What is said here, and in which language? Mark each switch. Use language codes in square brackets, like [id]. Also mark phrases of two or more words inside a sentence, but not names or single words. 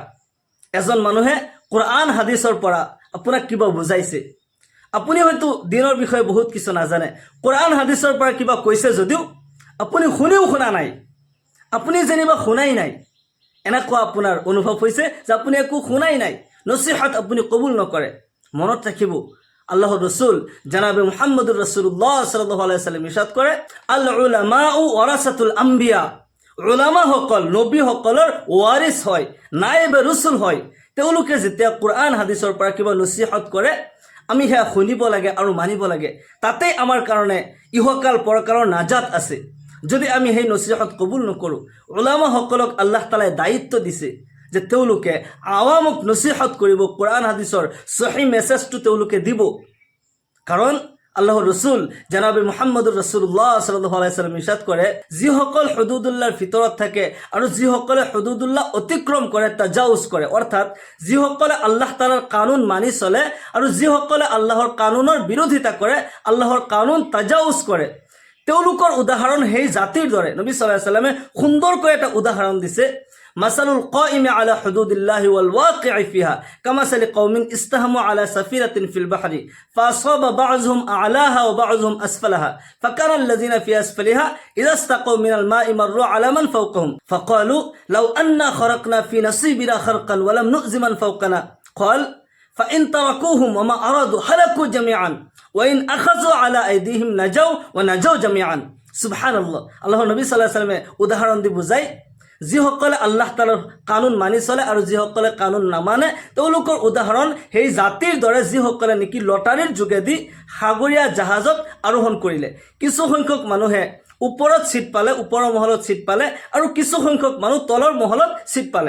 [as] এজন মানুহে কোৰআন হাদিছৰ পৰা আপোনাক কিবা বুজাইছে, আপুনি হয়তো দিনৰ বিষয়ে বহুত কিছু নাজানে, কোৰআন হাদিছৰ পৰা কিবা কৈছে যদিও আপুনি শুনিও শুনা নাই, আপুনি যেনিবা শুনাই নাই, এনেকুৱা আপোনাৰ অনুভৱ হৈছে যে আপুনি একো শুনাই নাই। নচিহত আপুনি কবুল নকৰে। মনত ৰাখিব, আল্লাহৰ ৰসুল জনাবে [ar] محمد رسول الله صلى الله عليه وسلم [as] ইৰশাদ কৰে, [ar] العلماء ورثة الأنبياء, [as] উলামাসকল নবীসকলৰ ৱাৰিছ হয়, নায়েবে ৰসুল হয়। তেওঁলোকে যেতিয়া কোৰআন হাদিছৰ পৰা কিবা নচিহত কৰে, আমি সেয়া শুনিব লাগে আৰু মানিব লাগে। তাতেই আমাৰ কাৰণে ইহকাল পৰকালৰ নাজাত আছে। যদি আমি সেই নচিহত কবুল নকৰোঁ, উলামাসকলক আল্লাহ তাআলাই দায়িত্ব দিছে যে তেওঁলোকে আৱামক নচিহত কৰিব, কোৰআন হাদিছৰ সহি মেছেজটো তেওঁলোকে দিব। কাৰণ আল্লাহৰ ৰসুল জনাবে [ar] محمد رسول الله صلى الله عليه وسلم [as] ইৰশাদ কৰে, যিসকল হুদুদুল্লাহৰ ভিতৰত থাকে আৰু যিসকলে হুদুদুল্লাহ অতিক্ৰম কৰে, তাজাউজ কৰে, অৰ্থাৎ যিসকলে আল্লাহ তাআলাৰ কানুন মানি চলে আৰু যিসকলে আল্লাহৰ কানুনৰ বিৰোধিতা কৰে, আল্লাহৰ কানুন তাজাউজ কৰে, তেওঁলোকৰ উদাহৰণ সেই জাতিৰ দৰে। নবী [ar] صلى الله عليه وسلم [as] সুন্দৰকৈ এটা উদাহৰণ দিছে, [ar] مثل القائم على حدود الله والواقع فيها كمثل قوم استهموا على سفينة في البحر فأصاب بعضهم أعلاها وبعضهم أسفلها فكان الذين في أسفلها إذا استقوا من الماء مروا على من فوقهم فقالوا لو أنا خرقنا في نصيبنا خرقا ولم نؤذ من فوقنا قال فإن تركوهم وما أرادوا هلكوا جميعا وإن أخذوا على أيديهم نجوا ونجوا جميعا সুবহানাল্লাহ। [as] আল্লাহৰ নবী [ar] صلى الله عليه وسلم [as] উদাহৰণ দি বুজায়, যিসকলে আল্লাহ তাআলাৰ কানুন মানি চলে আৰু যিসকলে কানুন নামানে, তেওঁলোকৰ উদাহৰণ সেই জাতিৰ দৰে যিসকলে নেকি লটাৰীৰ যোগেদি সাগৰীয়া জাহাজত আৰোহণ কৰিলে। কিছু সংখ্যক মানুহে ওপৰত ছিট পালে, ওপৰৰ মহলত ছিট পালে, আৰু কিছু সংখ্যক মানুহ তলৰ মহলত ছিট পালে।